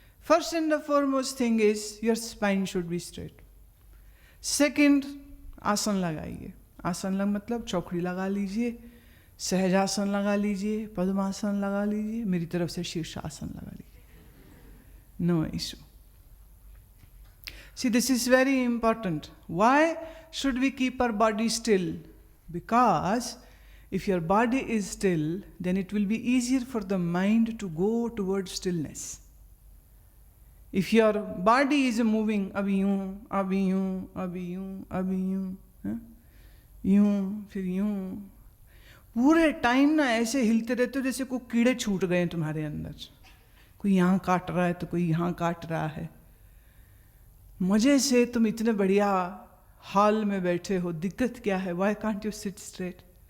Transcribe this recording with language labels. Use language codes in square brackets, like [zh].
[en] First and the foremost thing is your spine should be straight. [hi] Second, आसन लगाइए। आसन लग मतलब चौकड़ी लगा लीजिए, सहजासन लगा लीजिए, पद्मासन लगा लीजिए, मेरी तरफ से शीर्षासन लगा लीजिए। [en] No issue. See, this is very important. Why should we keep our body still? Because if your body is still, then it will be easier for the mind to go towards stillness. If your body is moving, [hi] अभी यूं, अभी यूं, अभी यूं, अभी यूं, यूं, फिर यूं, पूरे टाइम ना ऐसे हिलते रहते हो जैसे कोई कीड़े छूट गए तुम्हारे अंदर। कोई यहाँ काट रहा है तो कोई यहाँ काट रहा है। मजे से तुम इतने बढ़िया हॉल में बैठे हो, दिक्कत क्या है? [en] Why can't you sit straight?